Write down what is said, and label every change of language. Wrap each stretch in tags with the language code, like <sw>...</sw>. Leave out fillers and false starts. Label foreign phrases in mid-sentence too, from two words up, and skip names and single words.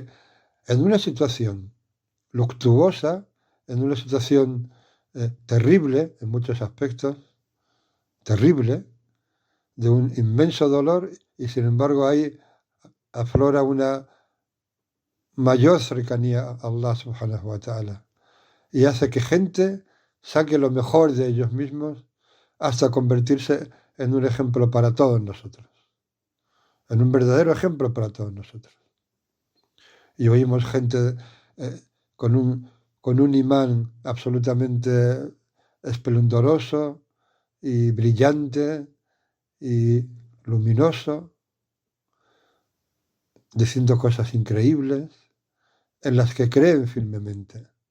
<es>en una situación luctuosa, en una situación terrible en muchos aspectos, terrible, de un inmenso dolor, y sin embargo ahí aflora una mayor cercanía a</es> <ar>الله سبحانه وتعالى,</ar> <es>y hace que gente saque lo mejor de ellos mismos hasta convertirse en un ejemplo para todos nosotros, en un verdadero ejemplo para todos nosotros. Y oímos gente con un imán absolutamente esplendoroso y brillante y luminoso, diciendo cosas increíbles en las que creen firmemente.</es>